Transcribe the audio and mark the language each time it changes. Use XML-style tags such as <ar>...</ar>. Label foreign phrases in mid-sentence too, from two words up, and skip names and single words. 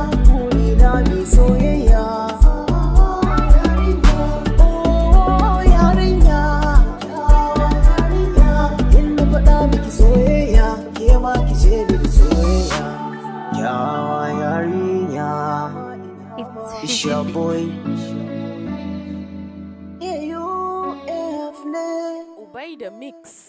<ha>Buri na mi soyayya. Oh, yarinya. In na faɗa miki soyayya, ke ma ki ce miki soyayya. Kyawa yarinya.</ha> <en>It's It's your boy. Fifi Mix.</en> <ha>A U F ne. Ubai da Mix.</ha>